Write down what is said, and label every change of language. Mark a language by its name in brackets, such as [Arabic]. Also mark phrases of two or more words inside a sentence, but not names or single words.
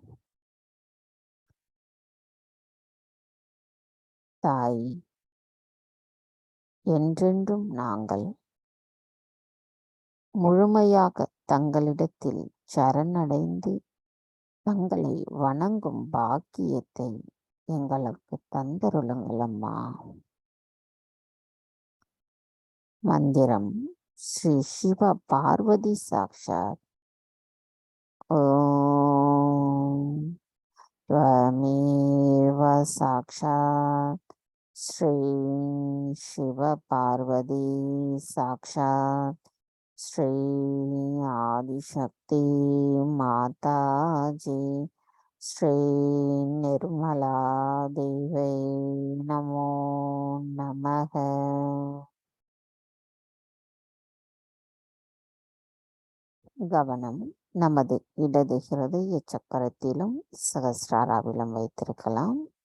[Tamil] தாய், என்றென்றும் நாங்கள் முழுமையாக தங்களிடத்தில் சரணடைந்து தங்களை வணங்கும் பாக்கியத்தை எங்களுக்கு தந்தருளுங்கள் அம்மா. மந்திரம் ஸ்ரீ சிவ பார்வதி சாக்ஷாத். [Sanskrit] ஓம் त्वमेव साक्षात् श्री शिव पार्वती साक्षात् श्री आदिशक्ति माताजी श्री निर्मला देवी नमो नमः. [Tamil] கவனம் நமது இடது ஹிருதய சக்கரத்திலும் சகஸ்ராராவிலும் வைத்திருக்கலாம்.